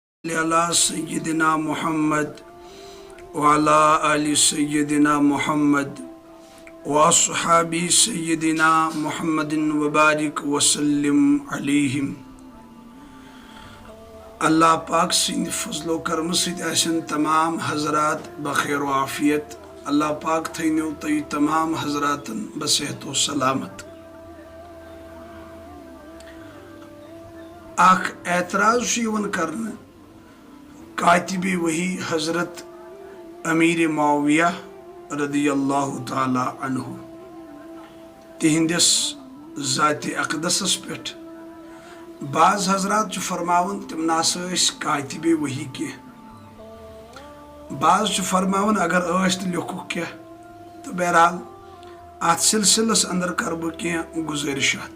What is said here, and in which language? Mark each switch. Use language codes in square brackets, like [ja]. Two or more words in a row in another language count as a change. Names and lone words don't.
[ar] علی سیدنا محمد وعلی آل سیدنا محمد واصحابی سیدنا محمد وبارک وسلم علیہم. [ks] اللہ پاک سند فضل و کرم سۭتۍ آسن تمام حضرات بخیر و عافیت. اللہ پاک تھٲینو تُہۍ تمام حضراتن بصحت و سلامت. اکھ اعتراض چھُ یِوان کرنہٕ کاتِبِ وحی حضرت امیر معاویہ [ar] رضی اللہ تعالیٰ عنہ [ks] تہندس ذاتِ اقدسس پٮ۪ٹھ. بعض حضرات چھِ فرماوان تِم ناسا ٲسۍ کاتِبِ وحی کینٛہہ، بعض چھِ فرماوان اگر ٲسۍ تہٕ لیوکھُکھ کیٛاہ. تہٕ بہرحال اتھ سلسلس اندر کرٕ بہٕ کینٛہہ گُزٲرِشات.